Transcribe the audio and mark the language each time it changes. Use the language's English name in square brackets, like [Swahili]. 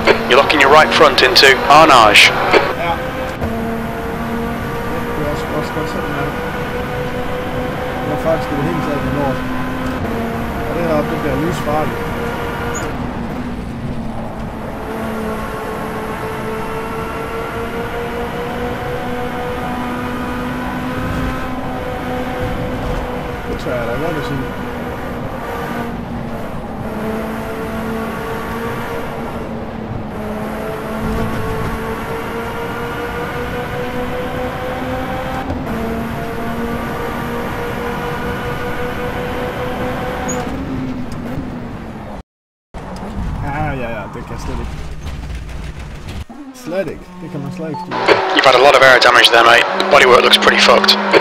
[English] You're locking your right front into Arnage. [Danish] Det er også godt sådan her. Det var faktisk det hele taget i nord. Og det heroppe, det bliver livsfarligt. tør jeg da godt at sige. Ja, det kan slet ikke. Slet ikke. Det kan man slet ikke styre. [English] You've had a lot of air damage there, mate. The bodywork looks pretty fucked.